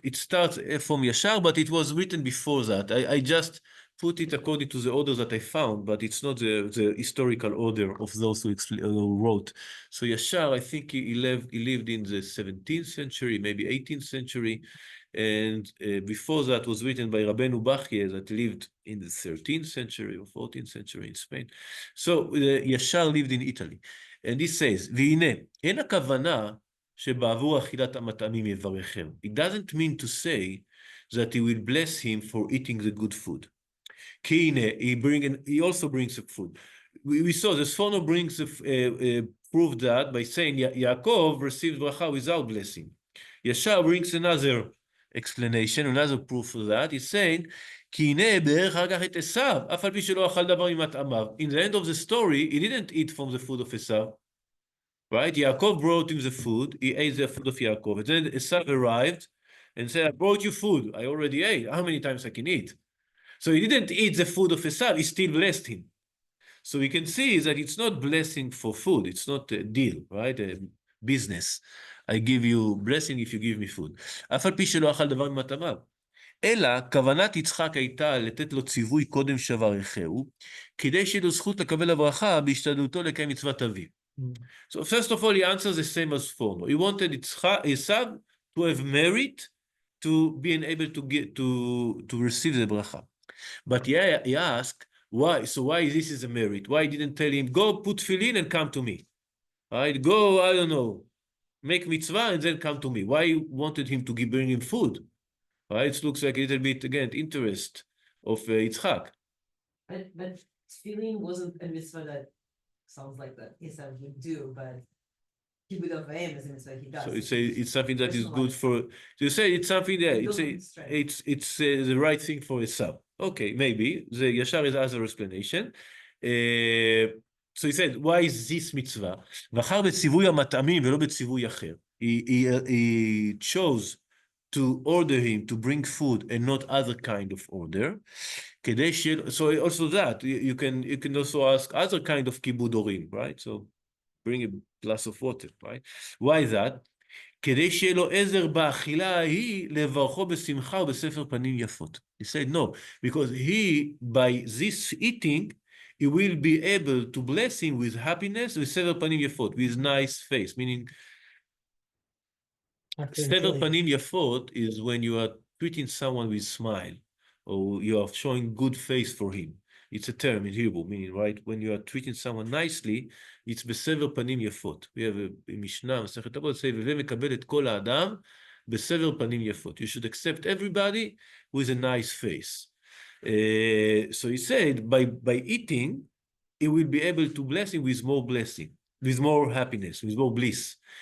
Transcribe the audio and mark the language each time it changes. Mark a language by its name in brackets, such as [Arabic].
[English] It starts from Yashar, but it was written before that. I just put it according to the order that I found, but it's not the historical order of those who wrote. So Yashar, I think he lived in the 17th century, maybe 18th century. And before that was written by Rabbeinu Bachye that lived in the 13th century or 14th century in Spain. So Yashar lived in Italy. And he says, [Hebrew] והנה, אין הכוונה שבעבור אכילת המטעמים יברכם. [English] It doesn't mean to say that he will bless him for eating the good food. [Hebrew] כי הנה, [English] he also brings the food. We saw the Sforno brings proof that by saying Yaakov received bracha without blessing. Yashar brings another explanation, another proof for that. He's saying, [Hebrew] כי הנה ברך אחר כך את עשיו, אף על פי שלא אכל דבר ממטעמיו. [English] In the end of the story, he didn't eat from the food of Esav. Right? Yaakov brought him the food. He ate the food of Yaakov. And then Esav arrived and said, I brought you food. I already ate. How many times I can eat? So he didn't eat the food of Esav. He still blessed him. So we can see that it's not blessing for food. It's not a deal, right? A business. I give you blessing if you give me food. [Hebrew] אף על פי שלא אכל דבר ממטעמיו. אלא כוונת יצחק הייתה לתת לו ציווי קודם שברכהו, כדי שיהיה לו זכות לקבל הברכה בהשתדלותו לקיים מצוות אביו. [English] So first of all, he answers the same as former. He wanted Esav to have merit to being able to get to receive the bracha. But he asked, why? So why this is a merit? Why didn't tell him, go put tefillin and come to me? Right? Go, I don't know, make mitzvah and then come to me. Why you wanted him to bring him food? Right? It looks like a little bit, again, interest of Yitzchak. But feeling wasn't a mitzvah that sounds like that Esau would do, but he would have aim as a mitzvah he does. So it's something that is good Personalized. for, you say it's something that, Building strength. it's the right thing for Esau. Okay, maybe. The Yashar is other explanation. So he said, why is this mitzvah? [Hebrew] בחר בציווי המטעמים ולא בציווי אחר. [English] He chose to order him to bring food and not other kind of order. So also that, you can also ask other kind of kibud orim, right? So bring a glass of water, right? Why that? [Hebrew] כדי שיהיה לו עזר באכילה ההיא לברכו בשמחה ובספר פנים יפות. [English] He said no, because by this eating, he will be able to bless him with happiness, with [Hebrew] ספר פנים יפות, [English] with nice face, meaning ספר פנים יפות is when you are treating someone with smile, or you are showing good face for him. It's a term in Hebrew, meaning, right, when you are treating someone nicely, it's [Hebrew] בסבר פנים יפות. [English] We have a Mishnah, [Hebrew] מסכת אבות, say, "והווה מקבל את כל האדם בסבר פנים יפות." [English] You should accept everybody with a nice face. So he said, by eating, he will be able to bless him with more blessing, with more happiness, with more bliss.